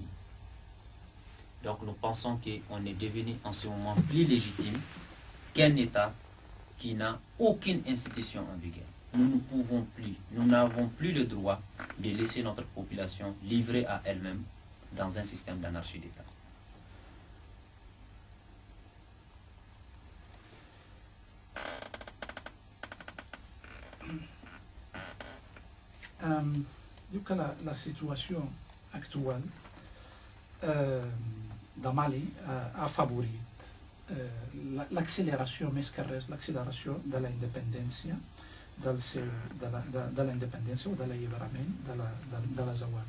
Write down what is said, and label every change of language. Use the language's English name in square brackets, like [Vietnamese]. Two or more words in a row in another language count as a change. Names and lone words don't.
[French] Donc nous pensons qu'on est devenu en ce moment plus légitime qu'un État qui n'a aucune institution en vigueur. Nous ne pouvons plus, nous n'avons plus le droit de laisser notre population livrée à elle-même dans un système d'anarchie d'État. [Catalan] Diu que la situació actual de Mali ha afavorit l'acceleració, més que res, l'acceleració de la independència de la independència o de l'alliberament de l'Azawad.